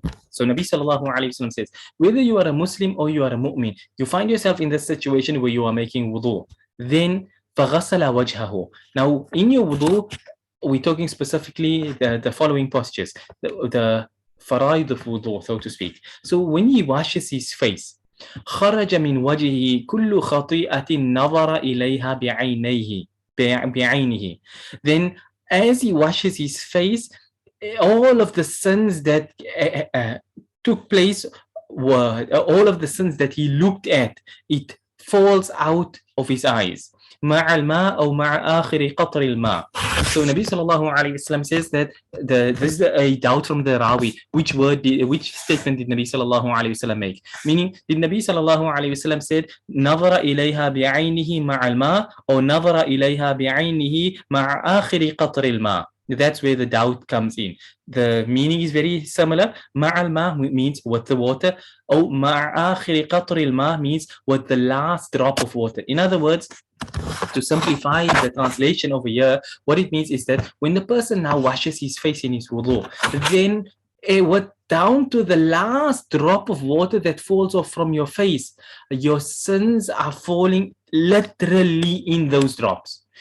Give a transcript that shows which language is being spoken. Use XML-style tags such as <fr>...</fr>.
<en>So Nabi sallallahu alayhi wasallam says, whether you are a Muslim or you are a Mu'min, you find yourself in this situation where you are making wudu, then</en> <ar>فَغَسَلَ وَجْهَهُ.</ar> <en>Now in your wudu, we're talking specifically the following postures, the faraid of wudu, so to speak. So when he washes his face,</en> <ar>خرج من وجهه كل خطيئة نظر إليها بعينه.</ar> <en>Then as he washes his face, all of the sins that took place, all of the sins that he looked at, it falls out of his eyes.</en> <ar>مع الماء أو مع آخر قطر الماء.</ar> <en>So Nabi sallallahu alayhi wasallam says that this is a doubt from the Rawi. Which statement did Nabi sallallahu alayhi wasallam make? Meaning, did Nabi sallallahu alayhi wasallam said</en> <ar>نظر إليها بعينه مع الماء or نظر إليها بعينه مع آخر قطر الماء?</ar> <en>That's where the doubt comes in. The meaning is very similar.</en> <ar>مع الماء</ar> <en>means with the water. Or</en> <ar>مع آخر قطر الماء</ar> <en>means with the last drop of water. In other words, to simplify the translation over here, what it means is that when the person now washes his face in his wudu, then down to the last drop of water that falls off from your face, your sins are falling literally in those drops.</en>